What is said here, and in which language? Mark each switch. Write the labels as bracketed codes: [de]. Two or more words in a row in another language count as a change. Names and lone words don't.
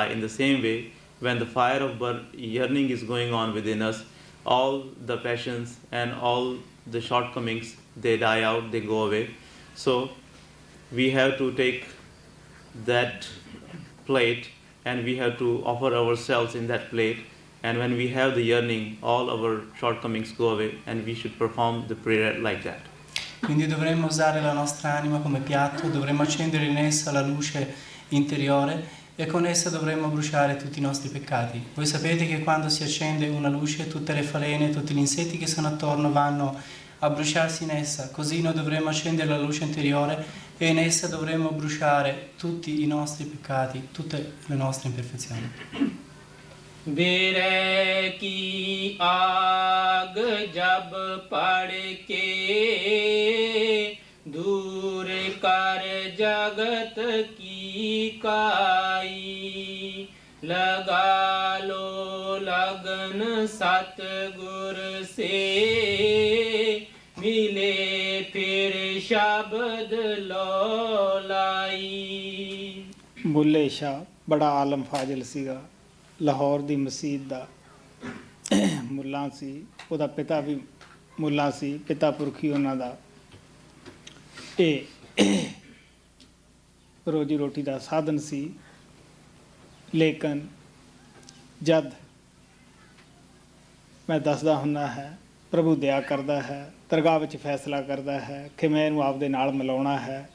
[en] In the same way, when the fire of yearning is going on within us, all the passions and all the shortcomings, they die out, they go away. So we have to take that plate and we have to offer ourselves in that plate. And when we have the yearning, all our shortcomings go away, and we should perform the prayer like that. [it] Quindi dovremmo usare la nostra anima come piatto, dovremmo accendere in essa la luce interiore e con essa dovremmo bruciare tutti i nostri peccati. Voi sapete che quando si accende una luce, tutte le falene, tutti gli insetti che sono attorno vanno a bruciarsi in essa. Così noi dovremmo accendere la luce interiore e in essa dovremmo bruciare tutti i nostri peccati, tutte le nostre imperfezioni. [hi] बिरे की आग जब पड़ के दूर कर जगत की काई लगा लो लगन सतगुर से मिले फिर शब्द लौलाई। [pa] ਬੁੱਲ੍ਹੇ ਸ਼ਾਹ ਬੜਾ ਆਲਮ ਫ਼ਾਜ਼ਲ ਸੀਗਾ, ਲਾਹੌਰ ਦੀ ਮਸਜਿਦ ਦਾ ਮੁੱਲਾ ਸੀ, ਉਹਦਾ ਪਿਤਾ ਵੀ ਮੁੱਲਾ ਸੀ, ਪਿਤਾ ਪੁਰਖੀ ਉਹਨਾਂ ਦਾ। ਇਹ ਰੋਜੀ ਰੋਟੀ ਦਾ ਸਾਧਨ ਸੀ। ਲੇਕਿਨ ਜਦ ਮੈਂ ਦੱਸਦਾ ਹੁੰਦਾ ਹੈ, ਪ੍ਰਭੂ ਦਇਆ ਕਰਦਾ ਹੈ, ਦਰਗਾਹ ਵਿੱਚ ਫੈਸਲਾ ਕਰਦਾ ਹੈ ਕਿ ਮੈਂ ਇਹਨੂੰ ਆਪਦੇ ਨਾਲ ਮਿਲਾਉਣਾ ਹੈ।